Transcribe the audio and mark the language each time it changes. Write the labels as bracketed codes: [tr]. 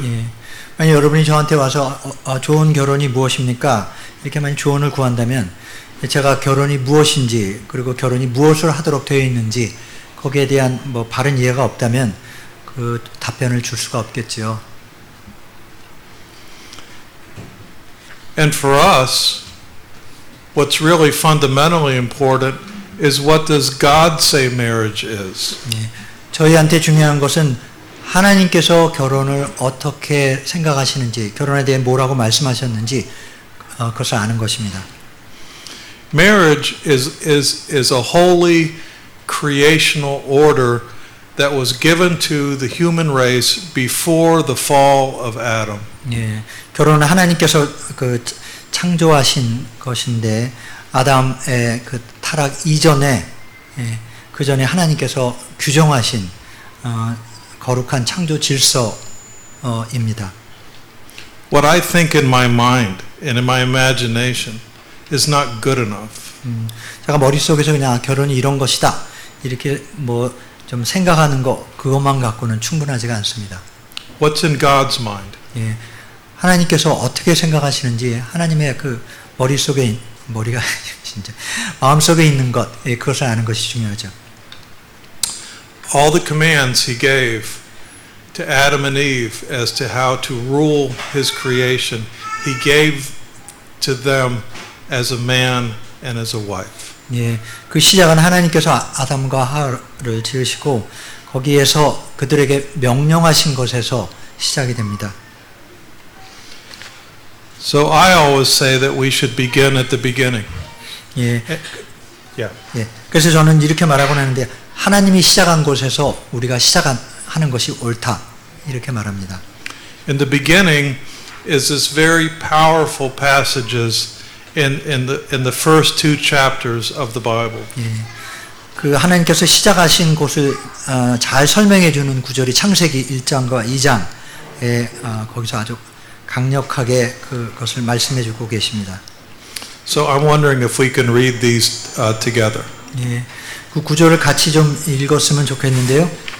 [ko] 예. 만약 여러분이 저한테 와서 좋은 결혼이 무엇입니까? 이렇게 만약 조언을 구한다면 제가 결혼이 무엇인지 그리고 결혼이 무엇을 하도록 되어 있는지 거기에 대한 뭐 바른 이해가 없다면 그 답변을 줄 수가 없겠지요. [en] And for us, what's really fundamentally important is what does God say marriage is? [ko] 예. 저희한테 중요한 것은 하나님께서 결혼을 어떻게 생각하시는지, 결혼에 대해 뭐라고 말씀하셨는지 그것을 아는 것입니다. [en] Marriage is a holy creational order that was given to the human race before the fall of Adam. [ko] 예, 결혼은 하나님께서 그 창조하신 것인데 아담의 그 타락 이전에 그 전에 하나님께서 규정하신 거룩한 창조 질서입니다. [en] What I think in my mind and in my imagination is not good enough. [ko] 제가 머릿속에서 그냥 결혼이 이런 것이다 이렇게 뭐 좀 생각하는 거 그것만 갖고는 충분하지가 않습니다. [en] What's in God's mind? [ko] 예, 하나님께서 어떻게 생각하시는지 하나님의 그 머릿속에 머리가 진짜 마음속에 있는 것 그것을 아는 것이 중요하죠. [en] All the commands he gave to Adam and Eve as to how to rule his creation, he gave to them as a man and as a wife. [ko] 예, 그 시작은 하나님께서 아담과 하와를 지으시고 거기에서 그들에게 명령하신 것에서 시작이 됩니다. [en] So I always say that we should begin at the beginning. [ko] 예, [en] Yeah. [ko] 예. 그래서 저는 이렇게 말하곤 하는데 하나님이 시작한 곳에서 우리가 시작하는 것이 옳다 이렇게 말합니다. [en] In the beginning is this very powerful passages in the first two chapters of the Bible. [ko] 예, 그 하나님께서 시작하신 곳을 잘 설명해 주는 구절이 창세기 1장과 2장에 거기서 아주 강력하게 그것을 말씀해 주고 계십니다. [en] So I'm wondering if we can read these together. [ko] 예, 그 구절을 같이 좀 읽었으면 좋겠는데요.